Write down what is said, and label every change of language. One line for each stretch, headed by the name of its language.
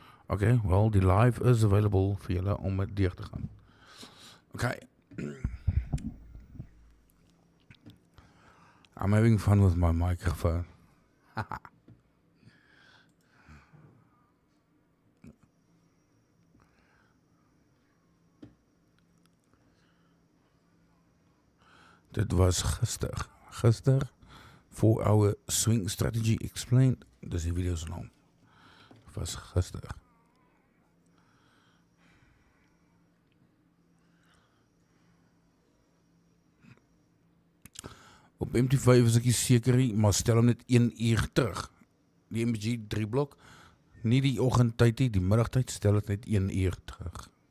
English: Okay, well,
Afrikaans: die live is available vir julle om dit deur te gaan.
English: Okay. I'm having fun with my microphone.
Afrikaans: Dit was gister. Gister,
English: 4 hour swing strategy explained.
Afrikaans: Dus die video is lang. Dit was gister. Op MT5 is ek nie seker nie, maar stel hom net 1 uur terug. Die MSG 3 blok, nie die oggendtyd nie, die middagtyd, stel het net 1 uur terug.